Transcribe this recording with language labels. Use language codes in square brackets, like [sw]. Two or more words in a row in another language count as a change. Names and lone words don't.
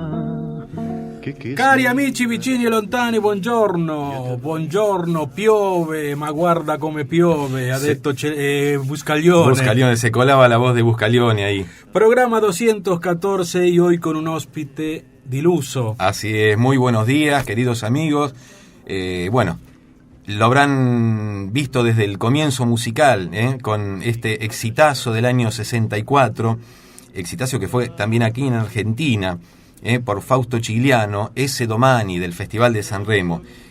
[it] Cari amici vicini e lontani, buongiorno. Buongiorno, piove, ma guarda come piove, ha detto Buscaglione. Buscaglione, [es] se colaba la voz de Buscaglione ahí. Programa 214 y hoy con un hóspite diluso. Así es, muy buenos días, queridos amigos. Bueno, lo habrán visto desde el comienzo musical, con este exitazo del año 64, exitazo que fue también aquí en Argentina, por Fausto Cigliano, Ese Domani del Festival de Sanremo.